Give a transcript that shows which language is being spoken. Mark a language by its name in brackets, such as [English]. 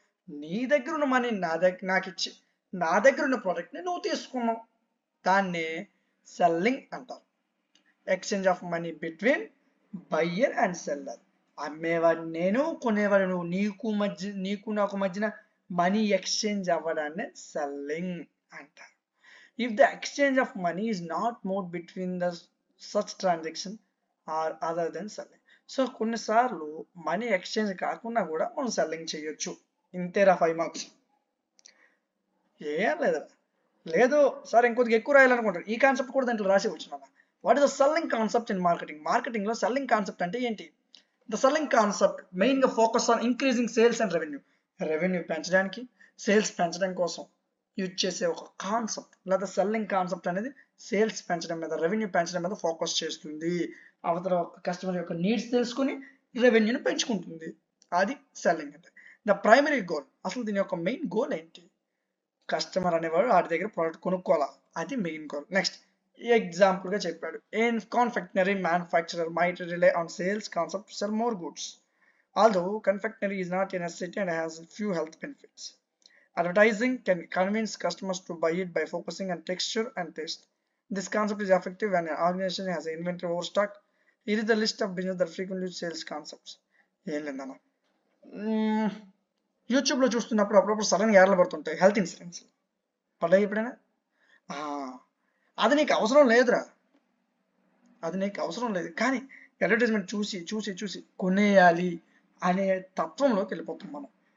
[Telugu] నీ దగ్గర ఉన్న మనీ నాకు ఇచ్చి నా దగ్గర ఉన్న ప్రోడక్ట్ని నువ్వు తీసుకున్నావు. దాన్ని సెల్లింగ్ అంటారు. [English] Exchange of money between buyer and seller. [Telugu] అమ్మేవాడు నేను, కొనేవాడు నువ్వు, నీకు నాకు మధ్యన మనీ ఎక్స్చేంజ్ అవ్వడాన్ని సెల్లింగ్ అంటారు. [English] If the exchange of money is not moved between the such transaction or other than selling. [Telugu] So కొన్నిసార్లు మనీ ఎక్స్చేంజ్ కాకుండా కూడా మనం సెల్లింగ్ చేయొచ్చు. ఇంతేరా 5 మార్క్స్? ఏం లేదా? లేదు సార్ ఇంకొద్దిగా ఎక్కువ రాయాలనుకుంటారు. ఈ కాన్సెప్ట్ కూడా దాంట్లో రాసి వచ్చిన. [English] What is the selling concept in marketing? [Telugu] మార్కెటింగ్లో selling concept అంటే ఏంటి? [English] The selling concept మెయిన్గా focus on increasing sales and revenue. [Telugu] Revenue పెంచడానికి, సేల్స్ పెంచడం కోసం యూజ్ చేసే ఒక కాన్సెప్ట్. లేదా సెల్లింగ్ కాన్సెప్ట్ అనేది సేల్స్ పెంచడం మీద, రెవెన్యూ పెంచడం మీద ఫోకస్ చేస్తుంది. అవతల కస్టమర్ యొక్క నీడ్స్ తెలుసుకుని రెవెన్యూని పెంచుకుంటుంది. అది సెల్లింగ్ అంటే. [English] the primary goal, [Telugu] అసలు దీని యొక్క మెయిన్ గోల్ ఏంటి? కస్టమర్ అనేవాడు వాడి దగ్గర ప్రోడక్ట్ కొనుక్కోవాలా, అది మెయిన్ గోల్. నెక్స్ట్ ఎగ్జాంపుల్గా చెప్పాడు, [English] A confectionery manufacturer might rely on sales concept to sell more goods. Although confectionery is not a necessity and has few health benefits. Advertising can convince customers to buy it by focusing on texture and taste. This concept is effective when an organization has an inventory overstock. Here is the list of business that frequently use sales concepts. [Telugu] ఏం లేదన్న, యూట్యూబ్లో చూస్తున్నప్పుడు అప్పుడప్పుడు సడన్గా యాడ్లు పడుతుంటాయి health insurance. పడ్డాయి ఎప్పుడైనా? అది నీకు అవసరం లేదురా, అది నీకు అవసరం లేదు, కానీ అడ్వర్టైజ్మెంట్ చూసి చూసి చూసి కొనేయాలి అనే తత్వంలోకి వెళ్ళిపోతాం మనం.